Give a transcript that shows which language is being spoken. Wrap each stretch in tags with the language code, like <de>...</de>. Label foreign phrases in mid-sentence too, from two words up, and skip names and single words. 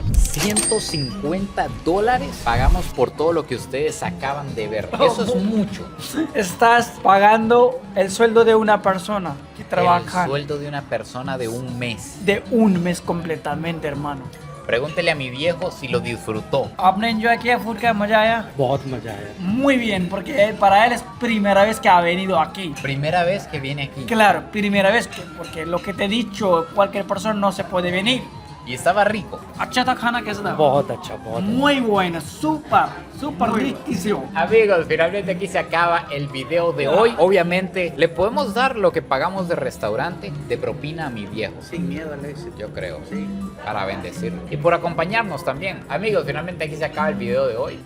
<es>$150 pagamos por todo lo que ustedes acaban de ver. Eso es mucho. Estás pagando el sueldo de una persona que trabaja El sueldo de una persona de un mes. de un mes completamente, hermano. Pregúntele a mi viejo si lo disfrutó.</es> <hi>¿आपने enjoy किया food का मजा आया? बहुत मजा आया.</hi> <es>Muy bien, porque para él es primera vez que ha venido aquí. Primera vez que viene aquí. Claro, primera vez, porque lo que te he dicho, cualquier persona no se puede venir. Y estaba rico.</es> <hi>अच्छा था खाना कैसा था? बहुत अच्छा, बहुत.</hi> <es>Muy bueno, súper riquísimo. Amigos, finalmente aquí se acaba el video de hoy. Obviamente, le podemos dar lo que pagamos de restaurante de propina a mi viejo. Sin miedo al éxito. Yo creo. Sí. Para bendecirlo. Y por acompañarnos también. Amigos, finalmente aquí se acaba el video de hoy.</es>